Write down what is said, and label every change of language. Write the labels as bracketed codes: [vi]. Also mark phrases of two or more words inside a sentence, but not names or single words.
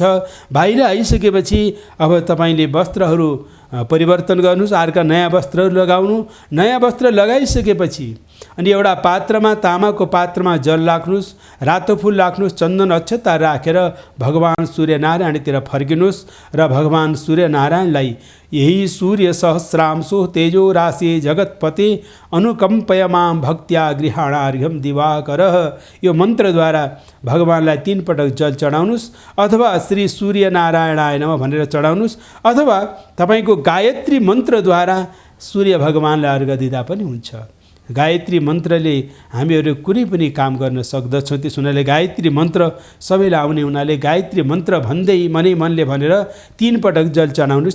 [ne] बाहिर आइसकेपछि अब तपाईँले वस्त्रहरू परिवर्तन गर्नुहोस्, अर्का नयाँ वस्त्रहरू लगाउनु। नयाँ वस्त्र लगाइसकेपछि अनि एउटा पात्रमा, तामाको पात्रमा जल राख्नुहोस्, रातो फुल राख्नुहोस्, चन्दन अक्षता राखेर भगवान् सूर्यनारायणतिर फर्किनुहोस् र भगवान् सूर्यनारायणलाई यही [sa] सूर्य सहस्रांशो तेजो राशि जगतपते अनुकम्पय मां भक्त्या गृहाणार्घ्यम दिवाकर, [ne] यो मन्त्रद्वारा भगवान्लाई 3 पटक जल चढाउनुहोस् अथवा [sa] श्री सूर्यनारायणाय नमः [ne] भनेर चढाउनुहोस् अथवा तपाईँको गायत्री मन्त्रद्वारा सूर्य भगवान्लाई अर्घ दिँदा पनि हुन्छ। गायत्री मन्त्रले हामीहरू कुनै पनि काम गर्न सक्दछौँ। त्यस हुनाले गायत्री मन्त्र सबैलाई आउने हुनाले गायत्री मन्त्र भन्दै मनै मनले भनेर 3 पटक जल चढाउनुहोस्।